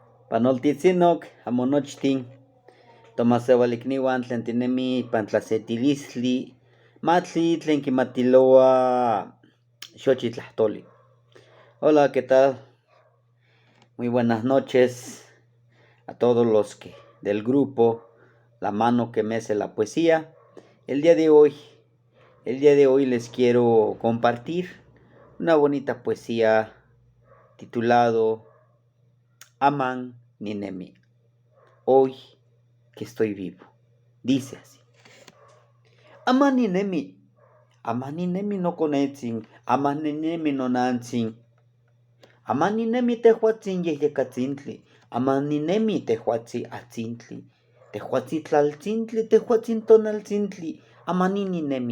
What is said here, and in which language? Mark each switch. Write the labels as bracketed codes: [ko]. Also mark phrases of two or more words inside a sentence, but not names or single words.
[nah] Panoltitzinok amonochtin tomaseualikniuan tlen tinemi ipan tlasetilistli matli tlen kimatiloa xochitlahtoli. [es] Hola, ¿qué tal? Muy buenas noches a todos los que del grupo La Mano que Mece la Poesía. El día de hoy les quiero compartir una bonita poesía titulado Aman Ninemi. Hoy que estoy vivo. Dice así. [nah] Aman Ninemi no konetzin, Aman Ninemi no nantzin. Aman Ninemi tehuatzin yehyekatzintli, Aman Ninemi tehuatzi atzintli, Tehuatzi tlaltzintli, Tehuatzin tonaltzintli, Aman Ninemi.